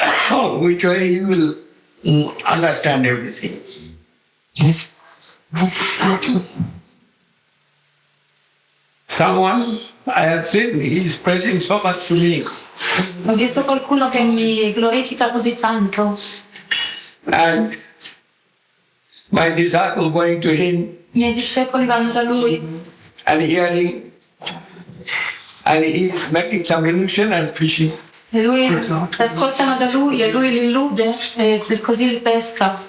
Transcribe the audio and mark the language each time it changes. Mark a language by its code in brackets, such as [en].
[en] Oh, which way you will understand everything. Someone I have seen, he is praising so much to me. [it] Ho visto qualcuno che mi glorifica così tanto. [en] And my disciple going to him [it] I miei discepoli vanno da lui [en] and hearing, and he is making some illusion and fishing. [it] e lui ascoltano da lui e lui li illude e così li pesca.